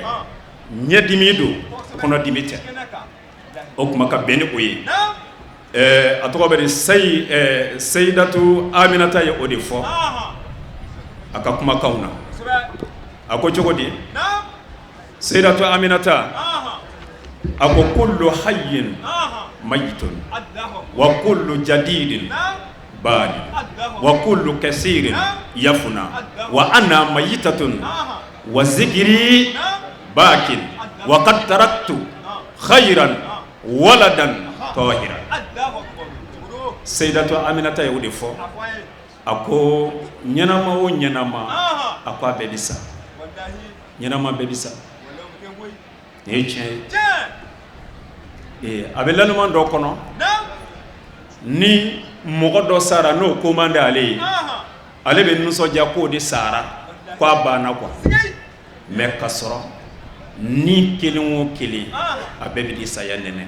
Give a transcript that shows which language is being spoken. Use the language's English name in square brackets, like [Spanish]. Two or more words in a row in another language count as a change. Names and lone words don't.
[Bambara] ɲɛdimi don kɔnɔdimi tɛ o kuma ka bɛn ni o ye a tɔgɔ bɛ di Sayidatu Aminata ye o de fɔ a ka kumakanw na a ko cogo di Sayidatu Aminata a ko [Arabic] كل حي ميت وكل جديد بال وكل كثير يفنى وأنا ميتة وذكري باق وقد تركت خيرا ولدا طاهرا. [Bambara] Sayidatu Aminata ye o de fɔ a ko ɲɛnama o ɲɛnama a ko a bɛɛ bi sa, ɲɛnama bɛɛ bi sa. Ni ye tiɲɛ ye. A bɛ laniman dɔ kɔnɔ ni mɔgɔ dɔ sara n'o ko man di ale ye, ale bɛ nisɔndiya k'o de sara ko a banna [French] quoi, mais [Bambara] ka sɔrɔ ni kelen o kelen a bɛɛ bɛ di saya nɛnɛ.